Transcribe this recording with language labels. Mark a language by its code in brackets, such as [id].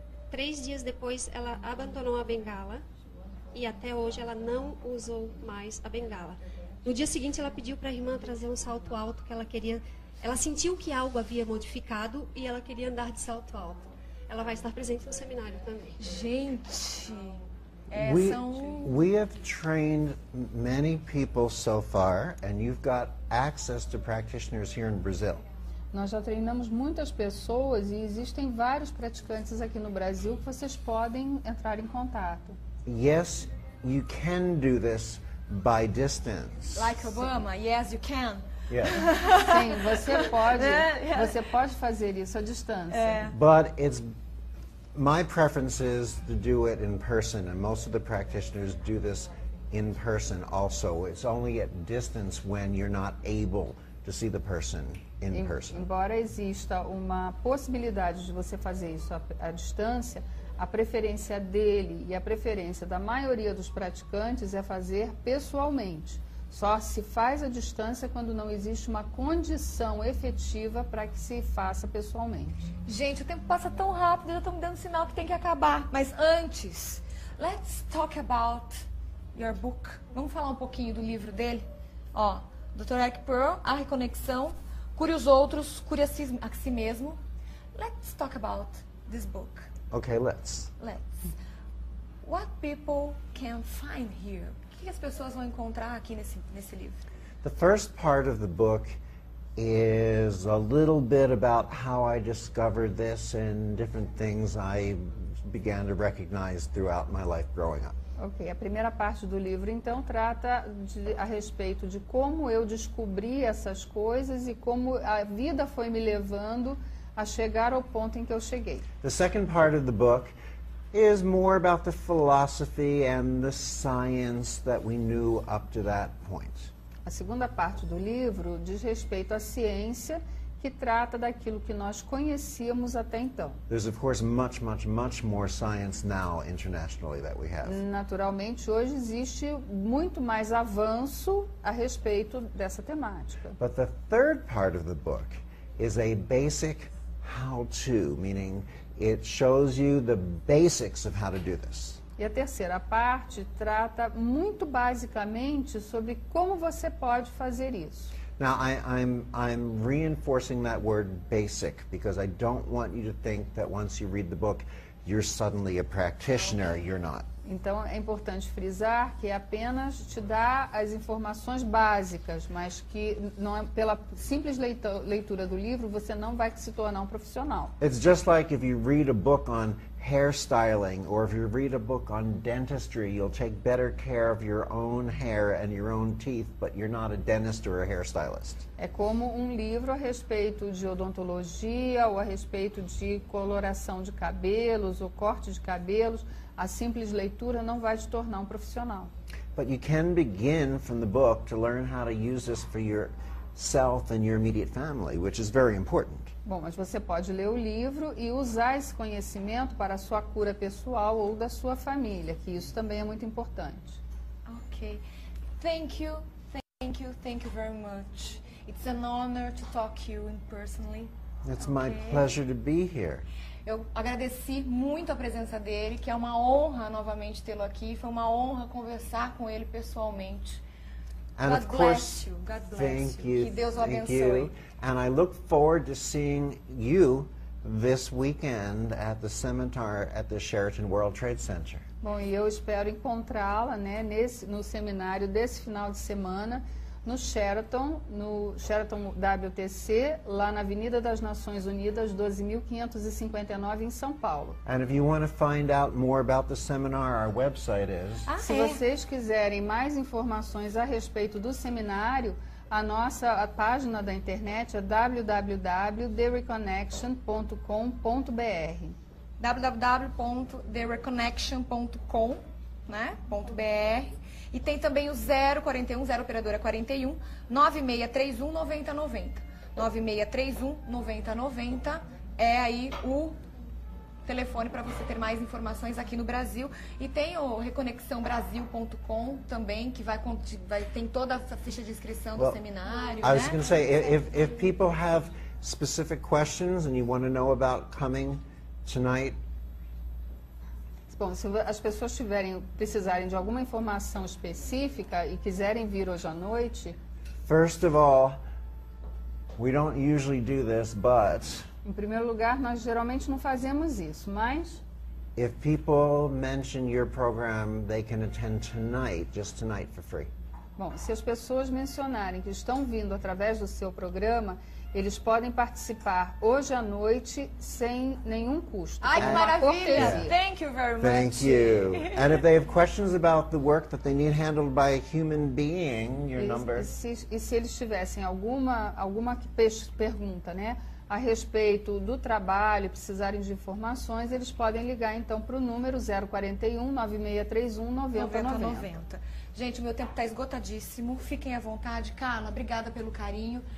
[pt] 3 dias depois, ela abandonou a bengala e até hoje ela não usou mais a bengala. No dia seguinte, ela pediu para a irmã trazer um salto alto que ela queria. Ela sentiu que algo havia modificado e ela queria andar de salto alto. Ela vai estar presente no seminário também. Gente, [en] we have trained many people so far, and you've got access to practitioners here in Brazil. [pt] Nós já treinamos muitas pessoas e existem vários praticantes aqui no Brasil que vocês podem entrar em contato. [en] Yes, you can do this by distance. Like Obama, yes you can. Yeah. [pt] Sim, você pode fazer isso à distância. [en] But my preference is to do it in person, and most of the practitioners do this in person also. It's only at distance when you're not able to see the person in person. [pt] Embora exista uma possibilidade de você fazer isso à distância, a preferência dele e a preferência da maioria dos praticantes é fazer pessoalmente. Só se faz à distância quando não existe uma condição efetiva para que se faça pessoalmente. Gente, o tempo passa tão rápido, já estão me dando sinal que tem que acabar. Mas antes, [en] let's talk about your book. [pt] Vamos falar um pouquinho do livro dele? Ó, Dr. Eric Pearl, A Reconexão, Cure os Outros, Cure a si mesmo. [en] Let's talk about this book. Okay, let's. What people can find here? [pt] O que as pessoas vão encontrar aqui nesse livro? [en] The first part of the book is a little bit about how I discovered this and different things I began to recognize throughout my life growing up. [pt] Ok, a primeira parte do livro, então, trata a respeito de como eu descobri essas coisas e como a vida foi me levando a chegar ao ponto em que eu cheguei. [en] The second part of the book is more about the philosophy and the science that we knew up to that point. [pt] A segunda parte do livro diz respeito à ciência, que trata daquilo que nós conhecíamos até então. [en] There's of course much more science now internationally that we have. [pt] Naturalmente, hoje existe muito mais avanço a respeito dessa temática. [en] But the third part of the book is a basic how-to, meaning it shows you the basics of how to do this. [pt] E a terceira parte trata muito basicamente sobre como você pode fazer isso. [en] Now, I'm reinforcing that word basic because I don't want you to think that once you read the book, you're suddenly a practitioner. You're not. [pt] Então, é importante frisar que apenas te dá as informações básicas, mas que não é, pela simples leitura do livro você não vai se tornar um profissional. [en] It's just like if you read a book on hairstyling or if you read a book on dentistry, you'll take better care of your own hair and your own teeth, but you're not a dentist or a hairstylist. [pt] É como um livro a respeito de odontologia ou a respeito de coloração de cabelos ou corte de cabelos. A simples leitura não vai te tornar um profissional. [en] But you can begin from the book to learn how to use this for yourself and your immediate family, which is very important. [pt] Bom, mas você pode ler o livro e usar esse conhecimento para a sua cura pessoal ou da sua família, que isso também é muito importante. [en] Okay. Thank you very much. It's an honor to talk to you personally. It's my pleasure to be here. [pt] Eu agradeci muito a presença dele, que é uma honra novamente tê-lo aqui. Foi uma honra conversar com ele pessoalmente. [en] And of course, God bless thank you. you. [pt] Que Deus o [en] Thank [pt] abençoe. [en] you. And I look forward to seeing you this weekend at the seminar at the Sheraton World Trade Center. [pt] Bom, e eu espero encontrá-la, né, no seminário desse final de semana, no Sheraton WTC, lá na Avenida das Nações Unidas, 12.559, em São Paulo. [en] And if you want to find out more about the seminar, our website is... [pt] Se vocês quiserem mais informações a respeito do seminário, a página da internet é www.thereconnection.com.br www.thereconnection.com, né, .br. E tem também o 041, 0 operadora 41, 9631 9090. 9631 9090 é aí o telefone para você ter mais informações aqui no Brasil. E tem o reconexãobrasil.com também, que tem toda a ficha de inscrição do seminário. [en] I was going to say, if people have specific questions and you want to know about coming tonight, [pt] bom, se as pessoas precisarem de alguma informação específica e quiserem vir hoje à noite, [en] first of all, we don't usually do this, but [pt] em primeiro lugar, nós geralmente não fazemos isso, mas [en] if people mention your program, they can attend tonight, just tonight for free. [pt] Bom, se as pessoas mencionarem que estão vindo através do seu programa, eles podem participar hoje à noite sem nenhum custo. Ai, que maravilha! [en] Thank you very much. Thank you. And if they have questions about the work that they need handled by a human being, your number... [pt] E se eles tivessem alguma pergunta, né, a respeito do trabalho, precisarem de informações, eles podem ligar então para o número 041 9631 9090. Gente, o meu tempo está esgotadíssimo. Fiquem à vontade. Carla, obrigada pelo carinho.